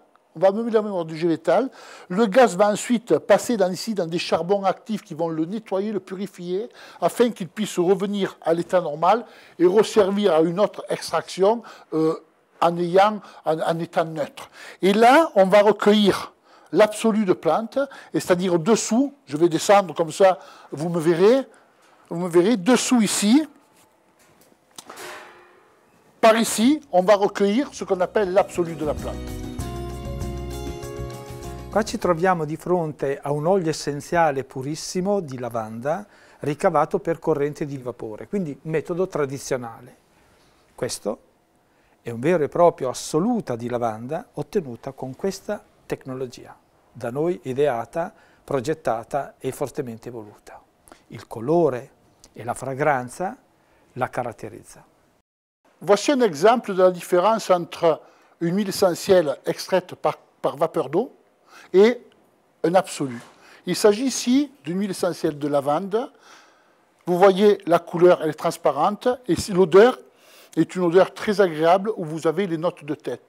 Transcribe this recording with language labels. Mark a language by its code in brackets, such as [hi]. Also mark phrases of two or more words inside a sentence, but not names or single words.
[fr] On va enlever la mémoire du végétal. Le gaz va ensuite passer ici dans des charbons actifs qui vont le nettoyer, le purifier, afin qu'il puisse revenir à l'état normal et resservir à une autre extraction en état neutre. Et là, on va recueillir l'absolu de plante, c'est-à-dire dessous, je vais descendre comme ça, vous me verrez, dessous ici, par ici, on va recueillir ce qu'on appelle l'absolu de la plante. [it] Qua ci troviamo di fronte a un olio essenziale purissimo di lavanda ricavato per corrente di vapore, quindi metodo tradizionale. Questo è un vero e proprio assoluta di lavanda ottenuta con questa tecnologia, da noi ideata, progettata e fortemente voluta. Il colore e la fragranza la caratterizza. [fr] Voici un exemple de la différence entre une huile essentielle extraite par vapeur d'eau et un absolu. Il s'agit ici d'une huile essentielle de lavande. Vous voyez la couleur, elle est transparente, et l'odeur est une odeur très agréable où vous avez les notes de tête.